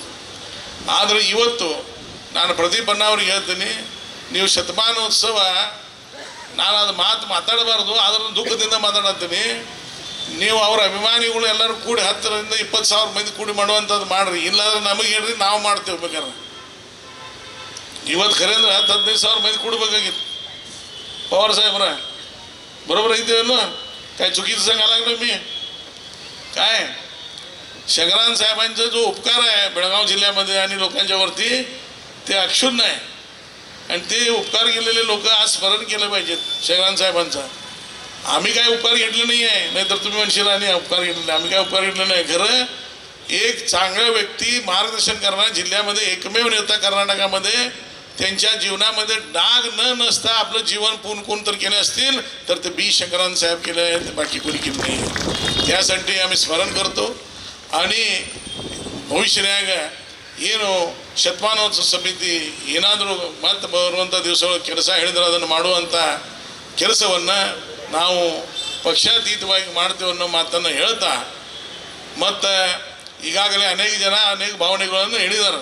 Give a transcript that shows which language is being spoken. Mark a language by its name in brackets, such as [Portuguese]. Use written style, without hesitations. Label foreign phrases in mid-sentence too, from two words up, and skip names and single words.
[Kannada] ಆದರೆ ಇವತ್ತು ನಾನು ಪ್ರದೀಪ್ ಅಣ್ಣ ಅವ್ರಿಗೆ ಹೇಳ್ತೀನಿ, ನೀವು ಶತಮಾನೋತ್ಸವ, ನಾನು ಅದು ಮಾತಾಡಬಾರ್ದು, ಅದನ್ನು ದುಃಖದಿಂದ ಮಾತಾಡತ್ತೀನಿ. ನೀವು ಅವರ ಅಭಿಮಾನಿಗಳು ಎಲ್ಲರೂ ಕೂಡಿ 10ರಿಂದ 20,000 ಮಂದಿ ಕೂಡಿ ಮಾಡುವಂಥದ್ದು ಮಾಡಿರಿ, ಇಲ್ಲಾಂದ್ರೆ ನಮಗೆ ಹೇಳ್ರಿ, ನಾವು ಮಾಡ್ತೇವೆ ಬೇಕಾದ್ರೆ. ಇವತ್ತು ಖರೆ ಅಂದ್ರೆ 10-15,000 ಮಂದಿ ಕೂಡಬೇಕಾಗಿತ್ತು. [Marathi] पवार साहेब बरोबर इथे काय चुकीचं सांगायला लागलो मी काय शंकरानंद साहेबांचा जो उपकार आहे बेळगाव जिल्ह्यामध्ये आणि लोकांच्यावरती ते अक्षुण्ण आहे आणि ते उपकार केलेले लोक आज स्मरण केलं पाहिजेत शंकरानंद साहेबांचा. आम्ही काय उपकार घेतले नाही आहे, नाहीतर तुम्ही म्हणशील आणि उपकार घेतले, आम्ही काय उपकार घेतले नाही. खरं एक चांगला व्यक्ती मार्गदर्शन करणारा जिल्ह्यामध्ये एकमेव नेता कर्नाटकामध्ये त्यांच्या जीवनामध्ये डाग न नसता आपलं जीवन पूर्ण कोण तर केले असतील तर ते बी शंकरानंद साहेब केले आहेत, बाकी कोणी केले नाही. त्यासाठी आम्ही स्मरण करतो आणि [Kannada] ಭವಿಷ್ಯನ್ಯಾಗ ಏನು ಶತಮಾನೋತ್ಸವ ಸಮಿತಿ ಏನಾದರೂ ಮತ್ತೆ ಬರುವಂಥ ದಿವಸ ಕೆಲಸ ಹೇಳಿದ್ರೆ ಅದನ್ನು ಮಾಡುವಂಥ ಕೆಲಸವನ್ನು ನಾವು ಪಕ್ಷಾತೀತವಾಗಿ ಮಾಡ್ತೇವೆ ಅನ್ನೋ ಮಾತನ್ನು ಹೇಳ್ತಾ ಮತ್ತು ಈಗಾಗಲೇ ಅನೇಕ ಜನ ಅನೇಕ ಭಾವನೆಗಳನ್ನು ಹೇಳಿದ್ದಾರೆ.